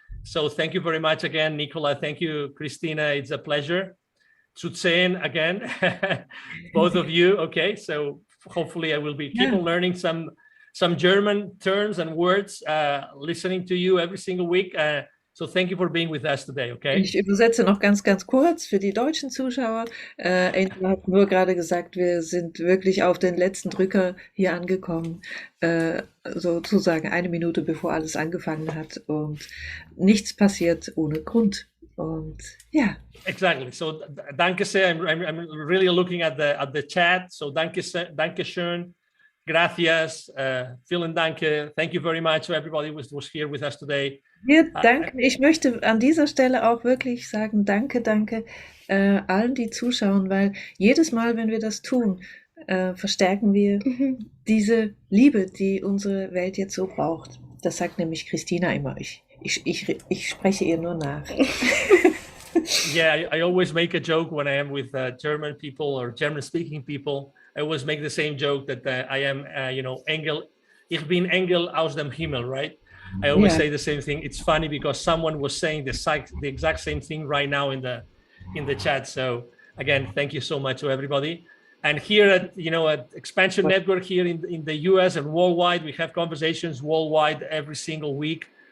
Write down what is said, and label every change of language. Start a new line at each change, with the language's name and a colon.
English: So thank you very much again, Nicola. Thank you, Christina. It's a pleasure. Zutsehen again, both of you. Okay, so hopefully I will be keep on learning some German terms and words, listening to you every single week. So thank you for being with us today, okay?
German: Ich übersetze noch ganz, ganz kurz für die deutschen Zuschauer. Angela hat nur gerade gesagt, wir sind wirklich auf den letzten Drücker hier angekommen, sozusagen 1 Minute bevor alles angefangen hat, und nichts passiert ohne Grund. Und ja.
English: Exactly. So
German: danke sehr.
English: I'm really looking at the chat. So
German: danke schön.
Spanish: Gracias.
German: Vielen Dank.
English: Thank you very much to everybody who was here with us today.
German: Wir danken. Ich möchte an dieser Stelle auch wirklich sagen, danke allen, die zuschauen, weil jedes Mal, wenn wir das tun, verstärken wir diese Liebe, die unsere Welt jetzt so braucht. Das sagt nämlich Christina immer. Ich spreche ihr nur nach.
English: Yeah, I always make a joke when I am with German people or German-speaking people. I always make the same joke that I am, Engel.
German: Ich bin Engel aus dem Himmel, right?
English: I always say the same thing. It's funny because someone was saying the exact same thing right now in the chat. So again, thank you so much to everybody. And here at Expansion Network here in the US and worldwide, we have conversations worldwide every single week.